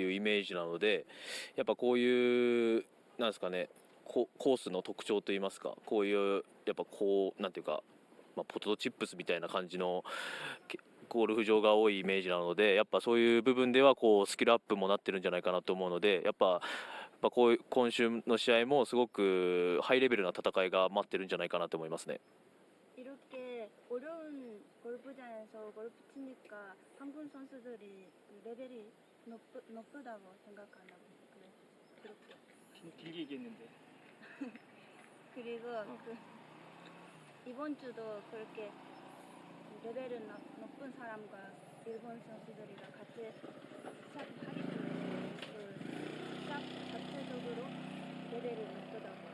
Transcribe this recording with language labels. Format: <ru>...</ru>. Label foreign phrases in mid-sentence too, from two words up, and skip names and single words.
<ja>いうイメージなので、やっぱこういうなんですかね、コースの特徴といいますか、こういうやっぱこうなんていうか、ポテトチップスみたいな感じのゴルフ場が多いイメージなので、やっぱそういう部分ではこうスキルアップもなってるんじゃないかなと思うので、やっぱこういう今週の試合もすごくハイレベルな戦いが待ってるんじゃないかなと思いますね。</ja> <ko>이렇게 어려운 골프장에서 골프 치니까 한국 선수들이 레벨이 높다고 생각하나 보네. 그렇게. 길게 얘기했는데. 그리고 이번 주도 그렇게 레벨은 높은 사람과 일본 선수들이랑 같이 시합하기 때문에 시합 자체적으로 레벨이 높다고.</ko>